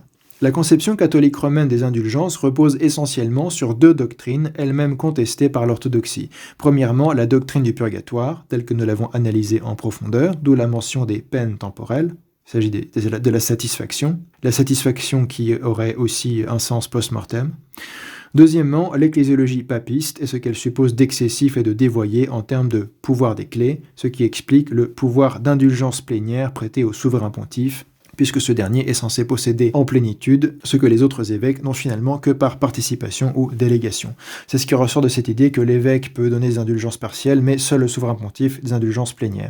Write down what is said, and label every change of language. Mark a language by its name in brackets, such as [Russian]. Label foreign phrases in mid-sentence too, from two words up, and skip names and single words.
[French] La conception catholique romaine des indulgences repose essentiellement sur 2 doctrines, elles-mêmes contestées par l'orthodoxie. Premièrement, la doctrine du purgatoire, telle que nous l'avons analysée en profondeur, d'où la mention des peines temporelles. Il s'agit de la satisfaction qui aurait aussi un sens post-mortem. Deuxièmement, l'ecclésiologie papiste et ce qu'elle suppose d'excessif et de dévoyé en termes de pouvoir des clés, ce qui explique le pouvoir d'indulgence plénière prêté au souverain pontife, puisque ce dernier est censé posséder en plénitude ce que les autres évêques n'ont finalement que par participation ou délégation. C'est ce qui ressort de cette idée que l'évêque peut donner des indulgences partielles, mais seul le souverain pontife des indulgences plénières.